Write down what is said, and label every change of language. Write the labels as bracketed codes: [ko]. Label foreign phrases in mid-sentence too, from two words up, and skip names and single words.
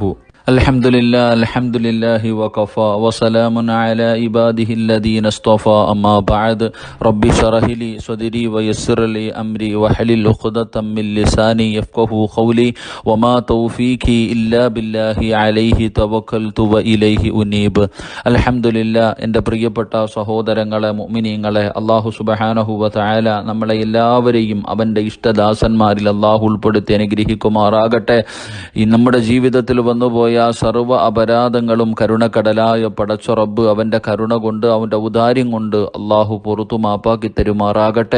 [ar] الحمد لله وكفى وسلام على عباده الذين اصطفى أما بعد رب اشرح لي صدري ويسر لي أمري واحلل عقدة من لساني يفقهوا قولي وما توفيقي إلا بالله عليه توكلت وإليه أنيب. അൽഹംദുലില്ലാ. [ml] എൻ്റെ പ്രിയപ്പെട്ട സഹോദരങ്ങളെ, മുഅ്മിനീങ്ങളെ, [ar] الله سبحانه وتعالى [ml] നമ്മളെ എല്ലാവരെയും അവൻ്റെ ഇഷ്ടദാസന്മാരിൽ അല്ലാഹു ഉൾപ്പെടുത്തി അനുഗ്രഹിക്കുമാറാകട്ടെ. ഈ നമ്മുടെ ജീവിതത്തിൽ വന്നുപോയ സർവ്വ അപരാധങ്ങളും കരുണക്കടലായ പടച്ച റബ്ബ് അവൻ്റെ കരുണ കൊണ്ട്, അവൻ്റെ ഔദാര്യം കൊണ്ട് അല്ലാഹു പുറത്തു മാപ്പാക്കി തരുമാറാകട്ടെ.